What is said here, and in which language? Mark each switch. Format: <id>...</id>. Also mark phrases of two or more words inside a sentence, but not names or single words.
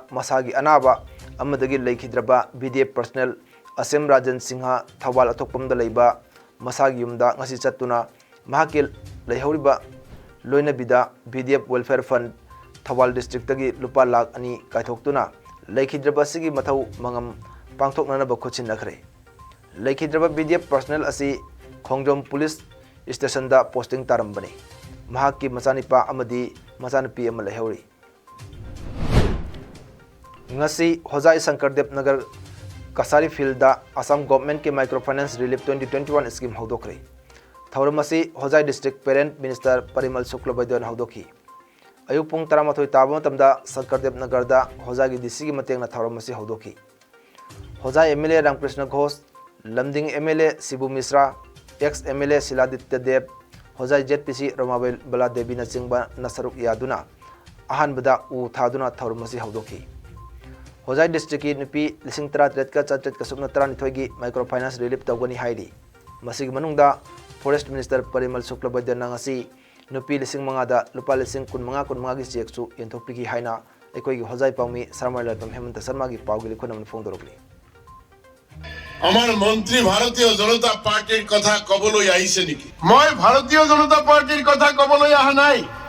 <mni>masagi anaba amadagi leikidraba</mni> <en>BDF personnel</en> <mni>Asem Rajan Singha Thawbal athokpamda leiba masagi yumda ngasi chatuna mahakil leihoriba loina bida BDF Welfare Fund Thawbal District tagi lupa lakh ani kaithoktuna leikidraba sigi mathau mangam pangthoknana ba khochin nakhre leikidraba</mni> <en>BDF personnel</en> <mni>asi Khongjom Police Station da posting tarambani mahakki macanipa amadi macanapi ama leihori ngasi Hojai Sankardev Nagar Kasari Field da Assam Government ki Microfinance Relief 2021 scheme hodokre thauramasi Hojai District Parent Minister Parimal Suklabaidon hodoki ayuk pung 13 taba matamda Sankardev Nagar da Hojai gi DC gi mateng na thauramasi hodoki Hojai MLA Ramkrishna Ghosh Lamding MLA Sibu Misra ex MLA Siladitya Dev Hojai ZPC Romabai Bala Devi na chingba nasaruk yaduna ahan bada u thaduna thauramasi hodoki Hojai District ki nupi lising tara tret ka chat ka sukna tara nithoi gi</mni> <en>microfinance relief</en> <mni>tawgani haidi masig manungda Forest Minister Parimal Suklabaidya ngasi nupi lising manga da lupa lising kun manga gi check su yenthokpi gi haina ekoi gi Hojai paumi Sarmar Lalpam Hemanta Sharma gi pawgi likhonam phone dorokli</mni> <as>আমার মন্ত্রী ভারতীয় জনতা পার্টির কথা কবলই আইছে নাকি মই ভারতীয় জনতা পার্টির কথা কবলই আহা নাই</as>